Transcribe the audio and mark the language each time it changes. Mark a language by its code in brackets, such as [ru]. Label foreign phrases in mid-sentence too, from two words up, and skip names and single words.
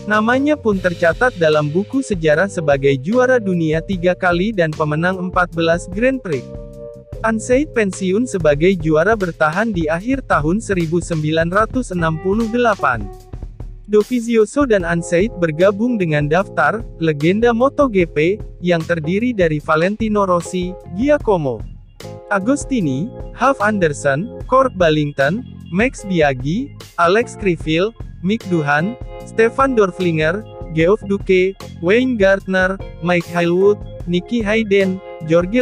[id] Namanya pun tercatat dalam buku sejarah sebagai juara dunia 3 kali dan pemenang 14 Grand Prix. Unsaid pensiun sebagai juara bertahan di akhir tahun 1968. Dovizioso dan Unsaid bergabung dengan daftar legenda MotoGP yang terdiri dari Valentino Rossi, Giacomo Agostini, Half Anderson, Kurt Ballington, Max Biaggi, Alex Criville, Mick Doohan, Stefan Dorflinger, Geoff Duque, Wayne Gardner, Mike Hailwood, Nicky Hayden, Jorge